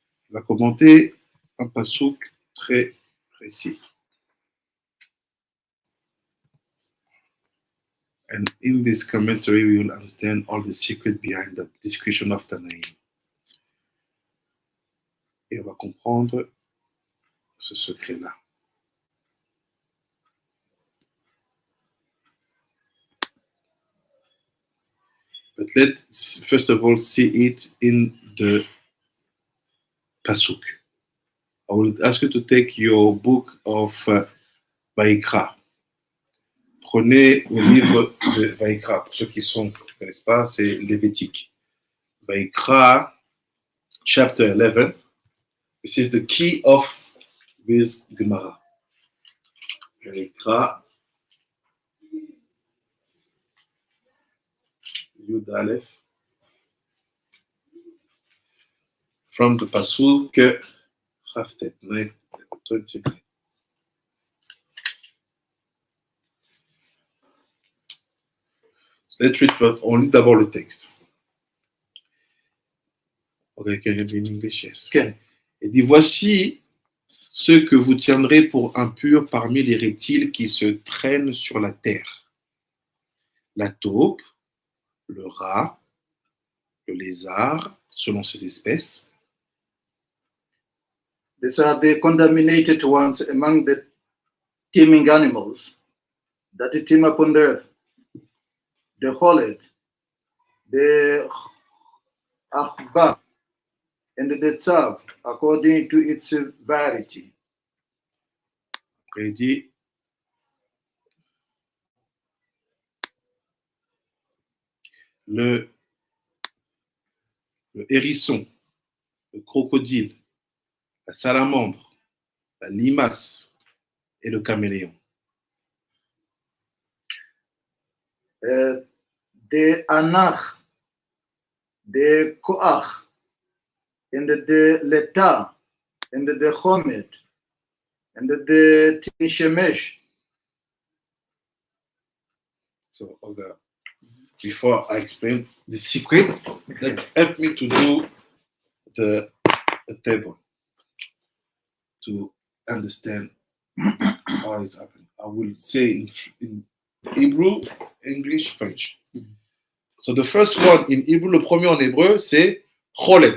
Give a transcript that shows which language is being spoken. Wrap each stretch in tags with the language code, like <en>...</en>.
<fr>Il va commenter un pasuk très précis.</fr> <en>And in this commentary, we will understand all the secret behind the description of Tanaïm.</en> <fr>Et on va comprendre ce secret-là.</fr> <en>But let's first of all see it in the pasuk. I will ask you to take your book of Vaikra.</en> <fr>Prenez le livre de Vaikra. Pour ceux qui ne connaissent pas, c'est Lévitique.</fr> <en>Vaikra, chapter 11. This is the key of this Gemara.</en> <he>Vaikra, Yud Aleph.</he> <en>From the pasuk Chaftet 29. Let's read,</en> <fr>on lit d'abord le texte.</fr> <en>Okay, can you read in English? Yes. Okay.</en> <fr>Il dit, voici ce que vous tiendrez pour impurs parmi les reptiles qui se traînent sur la terre. La taupe, le rat, le lézard, selon ses espèces.</fr> <en>These are the contaminated ones among the teeming animals that teem upon the earth. The cholet, the achba, and the tzav, according to its severity.</en> <fr>Après, il dit, le hérisson, le crocodile, la salamandre, la limace et le caméléon.</fr> <en>The anach, the koach, and the leta, and the chomet, and the tishemesh. So, okay. Before I explain the secret, let's help me to do the table to understand how it's happening. I will say in Hebrew, English, French. So the first one in Hebrew,</en> <fr>le premier en hébreu, c'est cholet.</fr>